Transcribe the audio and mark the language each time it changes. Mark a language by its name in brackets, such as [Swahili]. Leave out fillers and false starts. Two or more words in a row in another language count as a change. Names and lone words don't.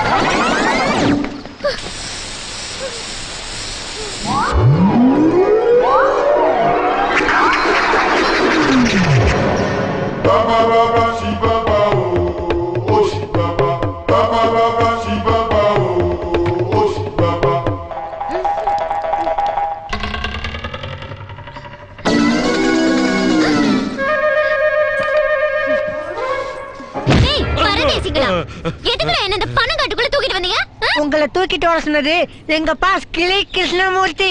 [Tamil] Baba baba shi baba oh shi baba baba baba shi baba oh shi baba. ஏய் பரதேசிகளா, எதுக்குடா என்ன இந்த பணம் காட்டுக்குள்ள தூக்கிட்டு வந்தீங்க? உங்களை தூக்கிட்டு வர சொன்னது எங்க பாஸ் கிளி கிருஷ்ணமூர்த்தி.